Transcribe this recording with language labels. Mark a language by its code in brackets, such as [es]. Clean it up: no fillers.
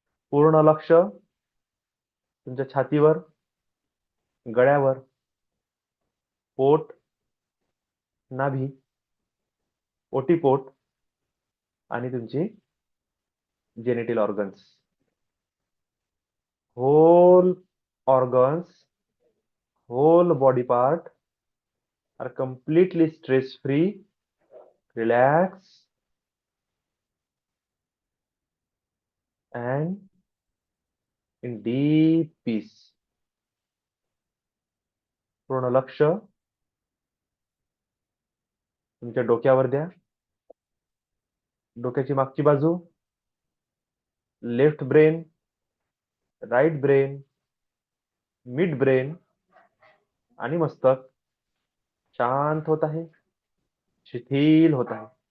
[mr] पूर्ण लक्ष तुमच्या छातीवर, गळ्यावर, पोट, नाभी, ओटीपोट आणि तुमचे genital organs. [en] whole organs, whole body part are completely stress free, relax and in deep peace. [mr] पूर्ण लक्ष तुमच्या डोक्यावर द्या. डोक्याची मागची बाजू, left brain, right brain, mid brain आणि मस्तक शांत होत आहे, शिथिल होत आहे.